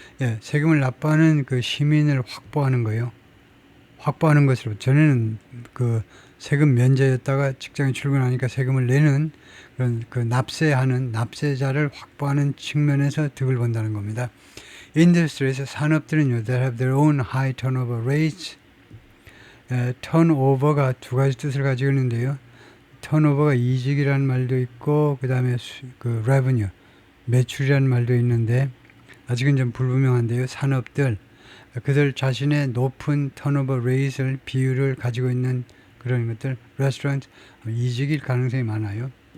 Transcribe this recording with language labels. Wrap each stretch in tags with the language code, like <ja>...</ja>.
<ko>예, 세금을 납부하는 그 시민을 확보하는 거예요. 확보하는 것으로 전에는 그 세금 면제였다가 직장에 출근하니까 세금을 내는 그런 그 납세하는 납세자를 확보하는 측면에서 득을 본다는 겁니다. 인더스트리에서 산업들은요,</ko> <en>they have their own high turnover rates.</en> <ko>턴오버가 두 가지 뜻을 가지고 있는데요. 턴오버가 이직이라는 말도 있고 그 다음에 그 revenue, 매출이라는 말도 있는데 아직은 좀 불분명한데요. 산업들, 그들 자신의 높은 턴오버 레이트를 비율을 가지고 있는 그런 것들, 레스토랑트, 이직일 가능성이 많아요.</ko>